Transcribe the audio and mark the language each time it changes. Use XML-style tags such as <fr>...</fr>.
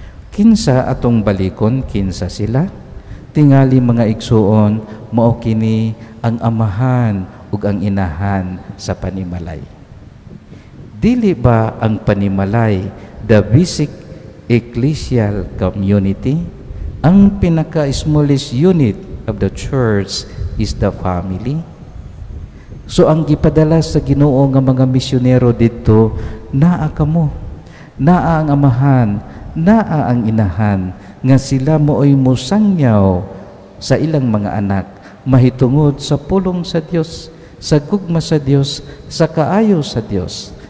<ceb>Kinsa atong balikon, kinsa sila? Tingali mga igsuon, mao kini ang amahan ug ang inahan sa panimalay. Dili ba ang panimalay</ceb> <en>the basic ecclesial community.</en> <ceb>Ang pinaka-smallest</ceb> <en>unit of the church is the family.</en> <ceb>So ang gipadala sa Ginoo nga mga misyonero dito, naa kamo, naa ang amahan, naa ang inahan, nga sila mooy musangyaw sa ilang mga anak, mahitungod sa pulong sa Dios, sa gugma sa Dios, sa kaayo sa Dios.</ceb>